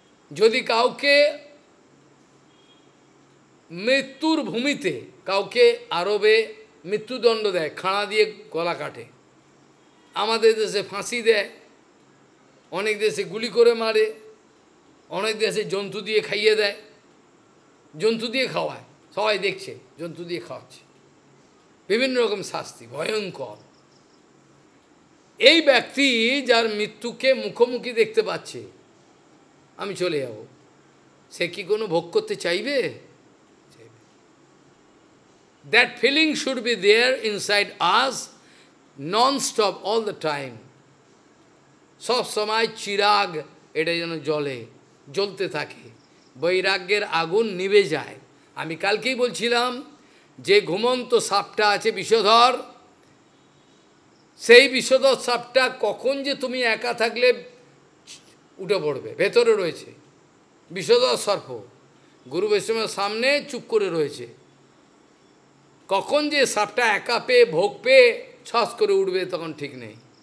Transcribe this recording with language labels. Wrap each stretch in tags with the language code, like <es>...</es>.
<bn>যদি কাউকে মৃত্যুর ভূমিতে কাউকে আরবে মৃত্যুদণ্ড দেয়, খাঁড়া দিয়ে গলা কাটে, আমাদের দেশে ফাঁসি দেয়, অনেক দেশে গুলি করে মারে, অনেক দেশে জন্তু দিয়ে খাইয়ে দেয়, জন্তু দিয়ে খাওয়ায়, সবাই দেখছে জন্তু দিয়ে খাওয়াচ্ছে, বিভিন্ন রকম শাস্তি ভয়ঙ্কর। এই ব্যক্তি যার মৃত্যুকে মুখোমুখি দেখতে পাচ্ছে, আমি চলে যাব, সে কি কোনো ভোগ করতে চাইবে?</bn> <en>That feeling should be there inside us non-stop all the time.</en> <bn>সব সময় চিরাগ এটা যেন জ্বলতে থাকে, বৈরাগ্যের আগুন নিভে যায়। আমি কালকেই বলছিলাম যে ঘুমন্ত সাপটা আছে বিষধর, সেই বিষধর সাপটা কখন যে তুমি একা থাকলে উঠে পড়বে, ভেতরে রয়েছে বিষধর সর্প, গুরু বৈষ্ণবের সামনে চুপ করে রয়েছে, কখন যে সাপটা একা পেয়ে ভোগ পেয়ে ছস করে উঠবে তখন ঠিক নেই।</bn>